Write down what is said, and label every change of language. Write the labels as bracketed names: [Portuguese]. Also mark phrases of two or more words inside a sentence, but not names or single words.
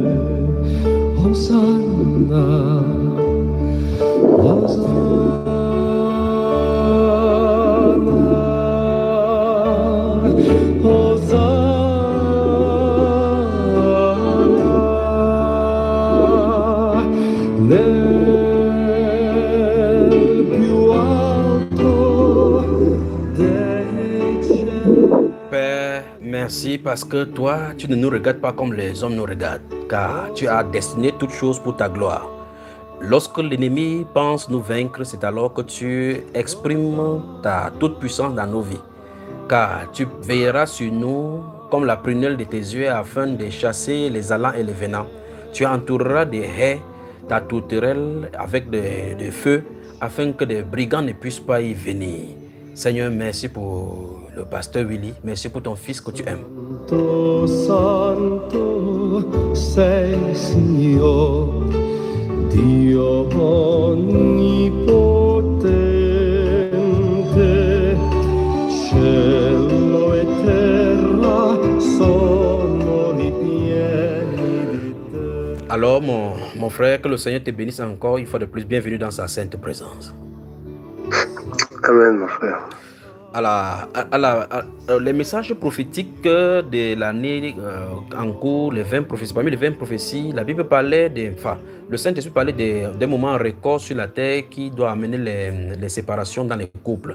[Italian] Hosanna, Hosanna, Hosanna, nel più alto dei cieli. [French] Père, merci parce que toi, tu ne nous regardes pas comme les hommes nous regardent, car tu as destiné toutes choses pour ta gloire. Lorsque l'ennemi pense nous vaincre, c'est alors que tu exprimes ta toute-puissance dans nos vies, car tu veilleras sur nous comme la prunelle de tes yeux afin de chasser les allants et les venants. Tu entoureras des haies ta tourterelle avec des feux afin que des brigands ne puissent pas y venir. Seigneur, merci pour le pasteur Willy, merci pour ton fils que tu aimes. [Italian] Santo, santo sei, Signore, Dio onnipotente, cielo e terra sono ripieni di te. [French] Alors, mon frère, que le Seigneur te bénisse encore une fois de plus. Bienvenue dans sa sainte présence. Amen, mon frère. Les messages prophétiques de l'année en cours, les 20 prophéties, parmi les 20 prophéties, la Bible parlait le Saint-Esprit parlait des moments records sur la terre qui doivent amener les séparations dans les couples.